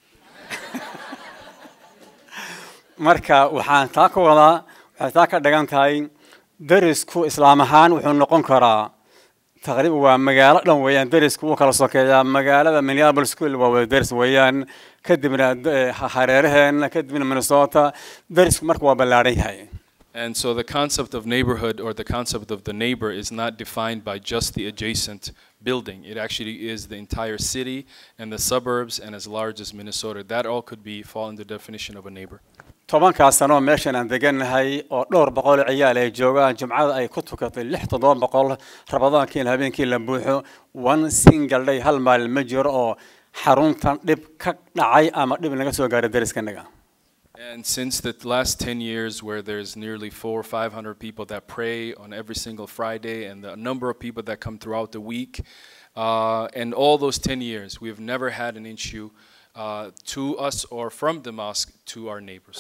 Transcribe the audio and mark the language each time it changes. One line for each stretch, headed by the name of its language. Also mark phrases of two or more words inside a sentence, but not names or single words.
Somali: marka waxaan taa ka wadaa waxay taa ka dhigan tahay darisku islaam ahaan wuxuu noqon karaa taqriiban waa magaalo dhan weeyaan darisku uu kala sokeeyaa magaalada Minneapolis waa wada daris weeyaan kadibna hareeraheena kadibna Minnesota darisku marka waa ballaaran yahay.
English: And so the concept of neighborhood or the concept of the neighbor is not defined by just the adjacent building. It actually is the entire city and the suburbs and as large as Minnesota. That all could fall in the definition of a neighbor.
Somali: 10 sano meeshan aan degannahay oo dhowr boqol ciyaal ay joogaan jumcada ay ku tukatay 600 rabadaankii habeenkii la buuxo
English: one single day
Somali: hal maalin ma jiro oo xaruntan dhib ka dhacay ama dhib laga soo gaaray dariskanaga.
English: And since the last 10 years where there's nearly 400 or 500 people that pray on every single Friday and the number of people that come throughout the week, and all those 10 years, we've never had an issue to us or from the mosque to our neighbors.